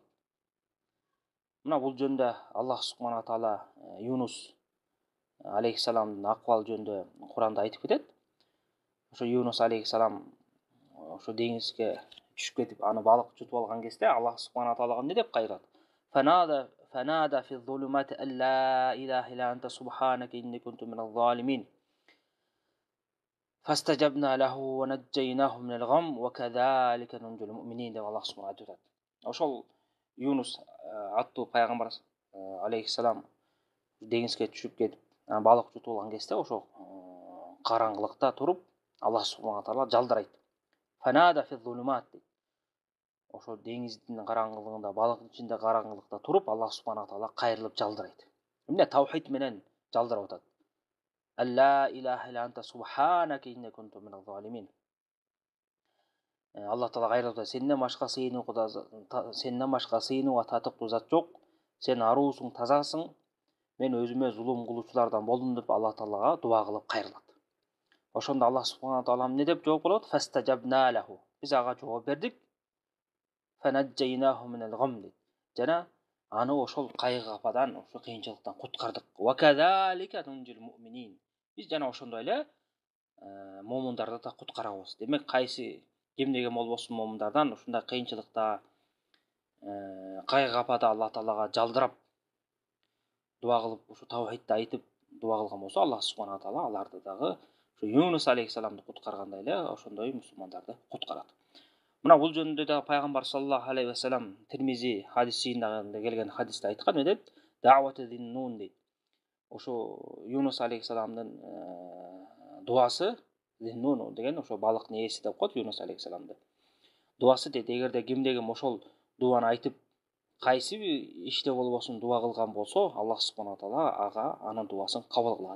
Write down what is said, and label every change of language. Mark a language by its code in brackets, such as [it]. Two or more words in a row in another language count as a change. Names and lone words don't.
[ky] Мына бул жөндө Аллах субхана таала Юнус алейхиссаламдын акыбалы жөнүндө Кур'анда айтып кетет. Ошо Юнус алейхиссалам ошо деңизге түшүп кетип, аны балык жутуп алган кезде Аллах субхана таалага эмне деп кайрат? [ar] فنادى في الظلمات أن لا إله إلا أنت سبحانك إني كنت من الظالمين. فاستجبنا له ونجيناه من الغم وكذلك ننجي المؤمنين [ky] деп Аллах субхана айтат. Ошол Юнус аттуу пайгамбар алейхиссалам деңизге түшүп кетип, балык жутуп алган кезде ошо караңгылыкта туруп, Аллах субхана таала жалдырайт. [ar] فنادى في الظلمات. [ky] Ошо деңиздин караңгылыгында, балыктын ичинде караңгылыкта туруп, Аллах субхана таала кайрылып жалдырайт. Эмне таухид менен жалдырып атат? [ar] لا إله إلا أنت سبحانك إني كنت من الظالمين. [ky] Алла таала кайрылып атат: сенден башка сыйынууга татыктуу зат жок. Сен аруусуң, тазасың. Мен өзүмө зулум кылуучулардан болдум деп Алла таалага дуа кылып кайрылат. Ошондо Аллах субхана таала эмне деп жооп болот? [ar] فاستجبنا له. [ky] Биз ага жооп бердик. [ar] فنجيناه من الغم. [ky] Жана аны ошол кайгы кападан, ошол кыйынчылыктан куткардык. [ar] وكذلك ننجي المؤمنين. [ky] Биз жана ошондой эле момундарды да куткарабыз. Демек, кимдеге болбосун момундардан ушундай кыйынчылыкта, кайгы капада Алла таалага жалдырап дуа кылып, ушу таухидти айтып дуа кылган болсо, Аллах субхана таала аларды дагы ушу Юнус алейхиссаламды куткаргандай эле ошондой мусулмандарды куткарат. Мына бул жөнүндө да пайгамбар [ar] صلى الله عليه وسلم [ky] Тирмизи хадисинде келген хадисте айткан, эмне дейт? [ar] دعوة ذي النون дейт. [ky] Ошо Юнус алейхиссаламдын дуасы, зиннун деген ошо балыктын ээси деп коет Юнус алейхиссаламды. Дуасы дейт, эгерде кимдеги ошол дуаны айтып, кайсы иште болбосун дуа кылган болсо, Аллах субхана таала ага анын дуасын кабыл кылат.